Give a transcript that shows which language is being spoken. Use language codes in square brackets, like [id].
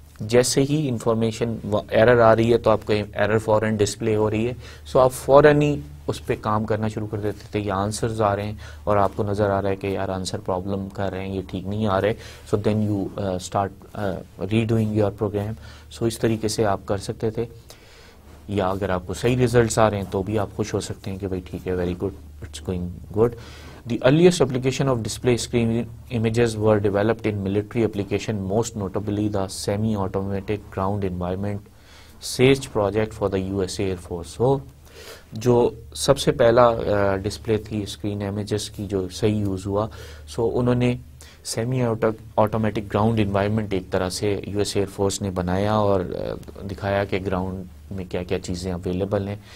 [ur] جیسے ہی information error آ رہی ہے تو آپ کو ایرر فوراً ڈسپلے ہو رہی ہے، سو آپ فوراً ہی اس پہ کام کرنا شروع کر دیتے تھے. یا آنسرز آ رہے ہیں اور آپ کو نظر آ رہا ہے کہ یار آنسر پرابلم کر رہے ہیں، یہ ٹھیک نہیں آ رہے، سو [en] Then you start redoing your programme. [ur] سو اس طریقے سے آپ کر سکتے تھے. یا اگر آپ کو صحیح ریزلٹس آ رہے ہیں تو بھی آپ خوش ہو سکتے ہیں کہ بھائی ٹھیک ہے، [en] Very good, it's going good. The earliest application of display screen images were developed in military application, most notably the semi-automatic ground environment SAGE project for the US Air Force. [ur] So جو سب سے پہلا display تھی screen images کی جو صحیح use ہوا، سو انہوں نے سیمی آٹومیٹک گراؤنڈ انوائرمنٹ ایک طرح سے یو ایس ایئر فورس نے بنایا اور دکھایا کہ گراؤنڈ میں کیا کیا چیزیں اویلیبل ہیں.